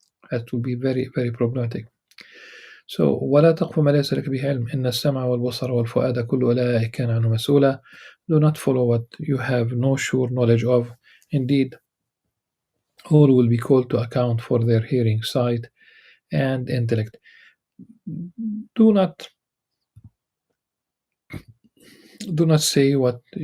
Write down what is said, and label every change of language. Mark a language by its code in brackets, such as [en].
[en] That will be very, very problematic. So [ar] ولا تقف ما ليس لك به علم إن السمع والبصر والفؤاد كل أولئك كان عنه مسؤولا. [en] Do not follow what you have no sure knowledge of. Indeed, all will be called to account for their hearing, sight, and intellect. Do not say what.